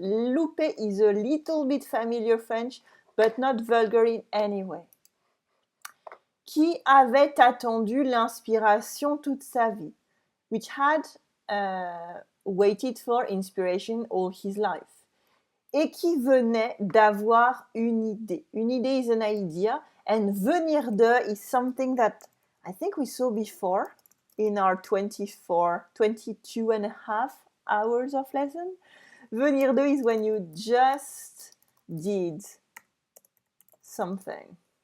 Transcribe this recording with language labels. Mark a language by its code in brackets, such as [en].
[en] Louper is a little bit familiar French, but not vulgar in any way. [fr] Qui avait attendu l'inspiration toute sa vie, [en] which had waited for inspiration all his life. [fr] Et qui venait d'avoir une idée. [en] Une idée is an idea, and venir de is something that I think we saw before in our 22 and a half hours of lesson. Venir de is when you just did something.